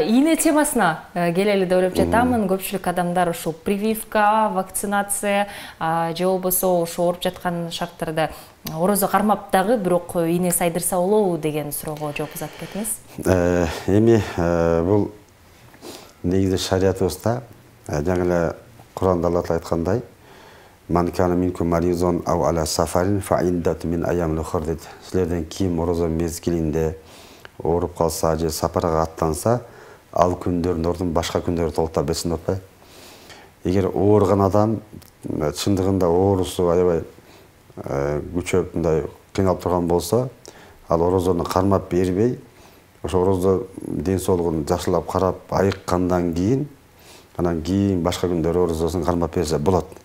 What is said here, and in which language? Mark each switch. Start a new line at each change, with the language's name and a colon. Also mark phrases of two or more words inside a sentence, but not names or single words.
Kyrgyz: Ийне темасына келели деп ойлоп жатамын. Көпчүлүк адамдар ушул прививка, вакцинация же болбосо ошо ооруп жаткан шарттарда орозо кармап дагы бирок ийне сайдырса болобу деген суроого жооп жазып кетиңиз. Эми бул негизи шариятыбызда жаңы эле Куранда Алла Таала айткандай,
Arabic: "من كان منكم مريضا أو على سفر فعدة من أيام أخر" дейт.
Kyrgyz: Силерден ким орозо мезгилинде ооруп калса же сапарга аттанса, ал күндөрдүн ордун башка күндөрдө толтура берсин деп атпайбы? Эгер ооруган адам чындыгында оорусу аябай күчөп мындай кыйналып турган болсо, ал орозону кармап бербей, ошо орозо ден соолугун жакшылап карап айыккандан кийин, анан кийин башка күндөрү орозосун кармап берсе болот.